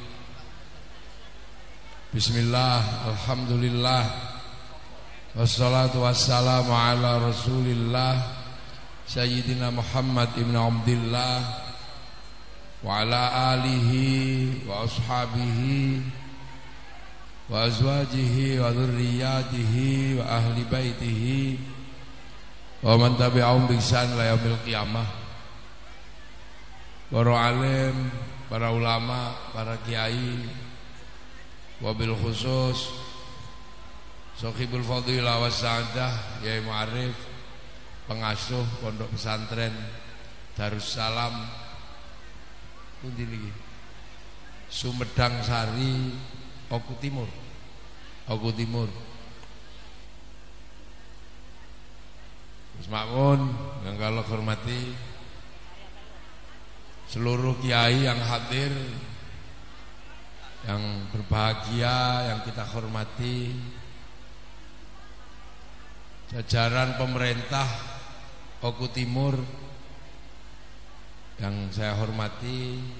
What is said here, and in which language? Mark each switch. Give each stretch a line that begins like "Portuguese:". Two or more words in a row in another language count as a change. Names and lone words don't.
Arabic: بسم الله، الحمد لله، والصلاة والسلام على رسول الله سيدنا محمد ابن عبد الله وعلى آله وأصحابه وأزواجه وذرياته وأهل بيته ومن تبعهم بإحسان إلى يوم القيامة.
Indonesian: Para alim, para ulama, para kiai,
Arabic: وبالخصوص صاحب الفضيلة والسعادة
Indonesian: Yai Ma'arif, pengasuh pondok pesantren Darussalam
Javanese: pundi niki
Indonesian: Sumedang Sari Oku Timur. Mas Makmun yang kalau hormati seluruh kiai yang hadir, yang berbahagia, yang kita hormati, jajaran pemerintah Oku Timur yang saya hormati,